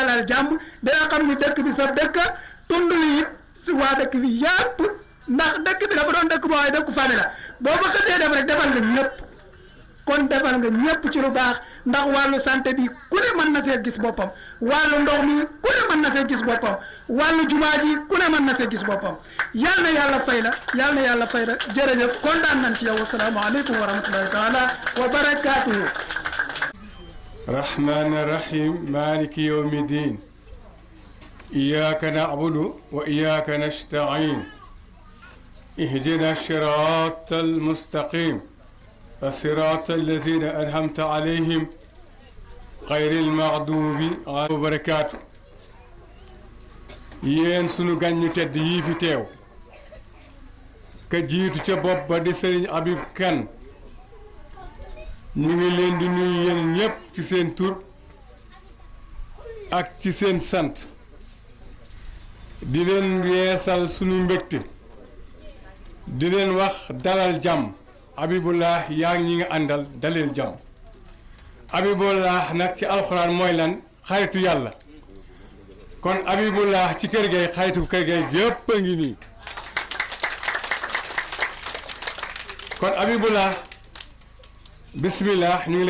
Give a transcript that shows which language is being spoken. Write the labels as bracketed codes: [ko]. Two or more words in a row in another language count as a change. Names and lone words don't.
[wo] dalal jàmm danga xam ni dëkk bi sa dëkk tund wi it si waa dëkk bi yàpp ndax dëkk bi dafa doon dëkk boo waaye dëkku famille la boo ko xësee def rek defal nga ñëpp kon defal nga ñëpp ci lu baax ndax wàllu santé bi ku ne mën na see gis boppam wàllu ndox mi ku ne mën na see gis boppam wàllu jumaa ji ku ne mën na see gis boppam yal na yàlla fay la yal na yàlla fay la jërëjëf kontaan nañ ci yow [ar] السلام عليكم ورحمة الله تعالى وبركاته الرحمن الرحيم مالك يوم الدين إياك نعبد وإياك نستعين اهدنا الصراط المستقيم الصراط الذين أنعمت عليهم غير المغضوب عليهم وبركاته [wo] yéen sunu gan ñu tedd yii fi teew ka jiitu ca bopp ba di sëriñ Habib Kane ñu ngi leen di nuyu yéen ñépp ci seen tur ak ci seen sant di leen yeesal sunu mbégte di leen wax dalal jàmm Habibullah yaa ngi ñi nga àndal daleel jàmm Habibullah nag ci alxuraan mooy lan xaritu yàlla kon Habibullah ci kër gay xaritu kër gay yépp a ngi nii kon Habibullah bismillah ñu ngi